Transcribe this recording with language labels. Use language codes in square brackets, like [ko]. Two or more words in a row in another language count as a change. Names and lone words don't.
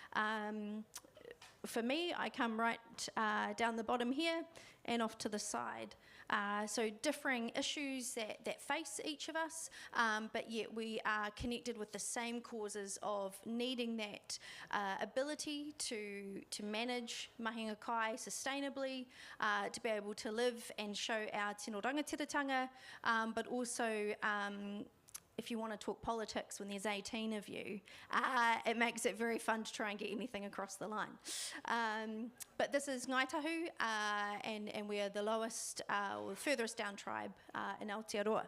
[en] For me, I come right down the bottom here and off to the side. So differing issues that face each of us, but yet we are connected with the same causes of needing that ability to manage [mi] mahinga kai [en] sustainably, to be able to live and show our [mi] tino rangatiratanga, [en] but also if you want to talk politics when there's 18 of you, it makes it very fun to try and get anything across the line. But this is Ngaitahu, and we are the lowest or furthest down tribe in Aotearoa.